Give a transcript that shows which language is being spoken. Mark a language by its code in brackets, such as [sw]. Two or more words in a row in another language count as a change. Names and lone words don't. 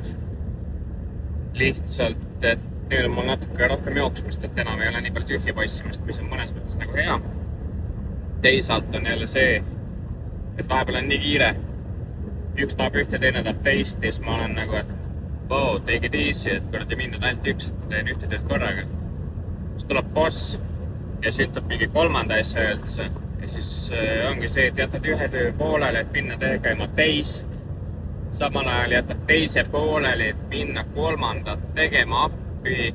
[et] Lihtsalt, et nüüd on mul natuke rohkem jooksmist, et enam ei ole nii palju tühja passimist, mis on mõnes mõttes nagu hea. Teisalt on jälle see, et vahepeal on nii kiire. Üks tahab ühte, teine tahab teist ja siis ma olen nagu, et [en] wow, take it easy, [et] et kuradi mind on ainult üks, et ma teen ühte tööd korraga. Siis tuleb boss ja siis ütleb mingi kolmanda asja üldse. Ja siis ongi see, et jätad ühe töö pooleli, et minna tegema teist. Samal ajal jätad teise pooleli, et minna kolmandat tegema appi.